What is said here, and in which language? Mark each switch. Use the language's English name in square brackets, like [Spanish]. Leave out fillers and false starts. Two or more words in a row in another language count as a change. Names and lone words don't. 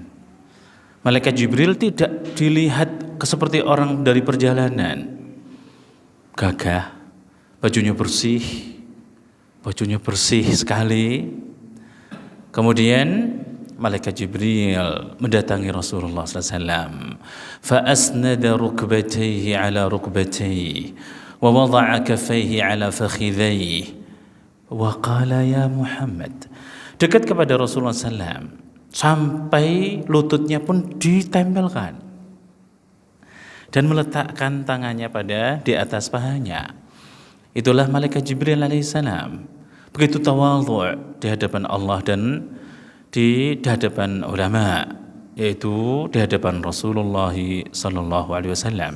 [Indonesian] Malaikat Jibril tidak dilihat seperti orang dari perjalanan. Gagah, bajunya bersih sekali. Kemudian Malaikat Jibril mendatangi Rasulullah SAW. [Arabic] فأسند ركبتيه إلى ركبتيه ووضع كفيه على فخذيه وقال يا محمد. [Indonesian] Dekat kepada Rasulullah SAW sampai lututnya pun ditempelkan dan meletakkan tangannya di atas pahanya. Itulah Malaikat Jibril alaihissalam. Begitu tawadhu' di hadapan Allah dan di hadapan ulama, yaitu di hadapan Rasulullah [Arabic] صلى الله عليه وسلم.